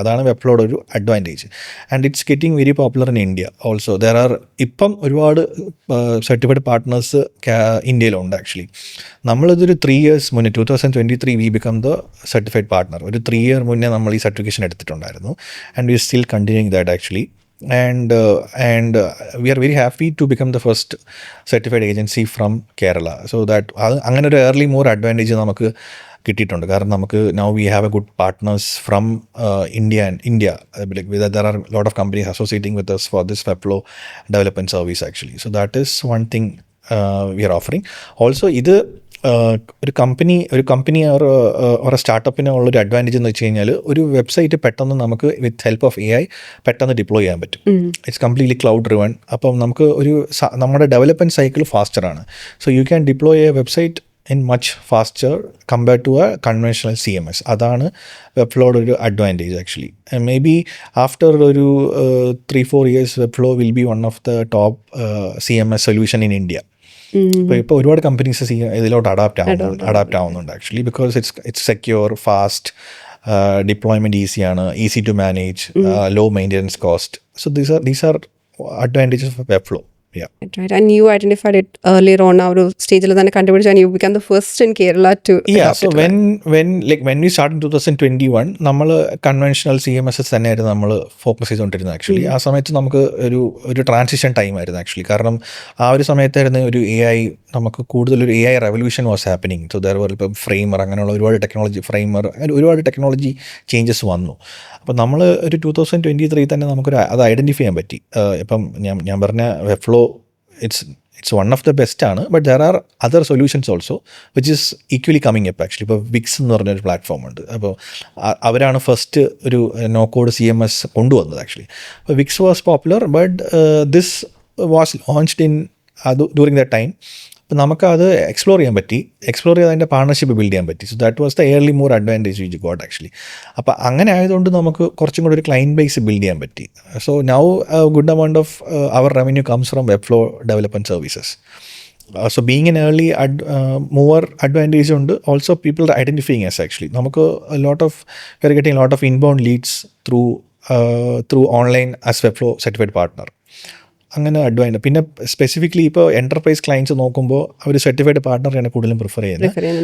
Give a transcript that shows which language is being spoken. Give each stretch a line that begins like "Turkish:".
Malayalam: അതാണ് Webflowയുടെ ഒരു advantage.
English: And it's getting very popular in India also.
Malayalam: There are ഇപ്പം ഒരുപാട് സർട്ടിഫൈഡ് പാർട്ട്നേഴ്സ് ഇന്ത്യയിലുണ്ട് ആക്ച്വലി. നമ്മളിതൊരു 3 years മുന്നേ 2023 we become the certified partner. ഒരു 3 year മുന്നേ നമ്മൾ ഈ സർട്ടിഫിക്കേഷൻ എടുത്തിട്ടുണ്ടായിരുന്നു.
English: And we still continuing that actually. And we are very happy to become the first certified agency from Kerala. So that അങ്ങനെ ഒരു early more advantage നമുക്ക്
Malayalam: കിട്ടിയിട്ടുണ്ട്.
English: കാരണം നമുക്ക് now we have a good partners from India. There are a lot of companies associating with us for this Webflow development service actually. So that is one thing we are offering.
Malayalam: Also ഇത് ഒരു company ഒരു സ്റ്റാർട്ടപ്പിന് ഉള്ളൊരു advantage എന്ന് വെച്ച് കഴിഞ്ഞാൽ ഒരു website പെട്ടെന്ന് നമുക്ക് വിത്ത് ഹെൽപ്പ് ഓഫ് AI പെട്ടെന്ന് ഡിപ്ലോയ് ചെയ്യാൻ പറ്റും.
English: It's completely cloud driven.
Malayalam: അപ്പം നമുക്ക് നമ്മുടെ development cycle ഫാസ്റ്ററാണ്.
English: So you can deploy a website in much faster compared to a conventional CMS.
Malayalam: അതാണ് വെബ്ഫ്ലോയുടെ ഒരു advantage actually. May be after ഒരു 3-4 years
English: Webflow will be one of the top CMS solution in India.
Malayalam: ഇപ്പോൾ ഒരുപാട് companies ഇതിലോട്ട് adapt ആവുന്നുണ്ട് actually, because it's secure, fast, deployment ഈസിയാണ്, easy to manage, law maintenance cost.
English: So these are advantages of Webflow. Yeah. Right. And you identified it earlier on our stage and you became the first in Kerala to adopt so it.
Malayalam: when we started in 2021 നമ്മൾ conventional CMSs തന്നെയായിരുന്നു നമ്മൾ focus ചെയ്തുകൊണ്ടിരുന്നത് actually. ആ സമയത്ത് നമുക്ക് ഒരു transition time ആയിരുന്നു actually. കാരണം ആ ഒരു സമയത്തായിരുന്നു ഒരു AI നമുക്ക് കൂടുതലൊരു
English: AI revolution was happening.
Malayalam: So there വർ ഇപ്പം ഫ്രെയിമർ, അങ്ങനെയുള്ള ഒരുപാട് ടെക്നോളജി ചേഞ്ചസ് വന്നു. അപ്പം നമ്മൾ ഒരു 2023 തന്നെ അത് ഐഡൻറ്റിഫൈ ചെയ്യാൻ പറ്റി. ഇപ്പം ഞാൻ പറഞ്ഞ
English: Webflow it's one of the best ആണ്. But there are other solutions also which is equally coming up actually.
Malayalam: ഇപ്പോൾ വിക്സ് എന്ന് പറഞ്ഞൊരു പ്ലാറ്റ്ഫോം ഉണ്ട്. അപ്പോൾ അവരാണ് ഫസ്റ്റ് ഒരു നോ കോഡ് CMS കൊണ്ടുവന്നത് ആക്ച്വലി.
English: അപ്പോൾ Wix was popular, but this was launched in during the time.
Malayalam: അപ്പോൾ നമുക്കത് എക്സ്പ്ലോർ ചെയ്ത് അതിൻ്റെ പാർട്ണർഷിപ്പ് ബിൽഡ് ചെയ്യാൻ പറ്റി.
English: So that was the early more advantage which got actually.
Malayalam: അപ്പോൾ അങ്ങനെ ആയതുകൊണ്ട് നമുക്ക് കുറച്ചും കൂടി ഒരു ക്ലയൻറ്റ് ബേസ് ബിൽഡ് ചെയ്യാൻ പറ്റി.
English: So now good amount of our revenue comes from Webflow development services. So being an early mover advantage ഉണ്ട്. Also people are identifying us actually. നമുക്ക് we are getting a lot of inbound leads through online as Webflow certified partner.
Malayalam: അങ്ങനെ advantage. പിന്നെ specifically ഇപ്പോൾ enterprise clients നോക്കുമ്പോൾ അവർ certified പാർട്ണറാണ് കൂടുതലും prefer ചെയ്യുന്നത്.